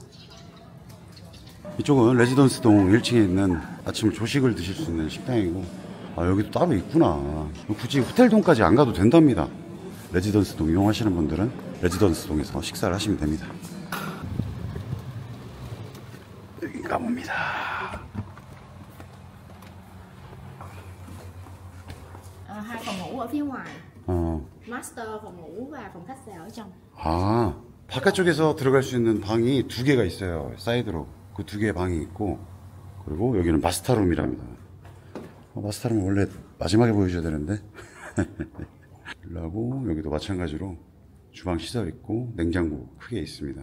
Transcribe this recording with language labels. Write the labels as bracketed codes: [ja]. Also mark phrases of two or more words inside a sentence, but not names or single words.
[ko] 이쪽은 레지던스 동 1층에 있는 아침 조식을 드실 수 있는 식당이고, 아 여기도 따로 있구나. 굳이 호텔동까지 안 가도 된답니다. 레지던스 동 이용하시는 분들은 레지던스 동에서 식사를 하시면 됩니다. 여긴가 봅니다. [vi] Hai phòng ngủ ở phía ngoài. Master phòng ngủ và phòng khách sạn ở trong. [ko] 아, 바깥쪽에서 들어갈 수 있는 방이 두 개가 있어요. 사이드로. 그 두 개의 방이 있고, 그리고 여기는 마스터룸이랍니다. 마스터룸은 원래 마지막에 보여줘야 되는데. 그리고 여기도 마찬가지로 주방 시설 있고 냉장고 크게 있습니다.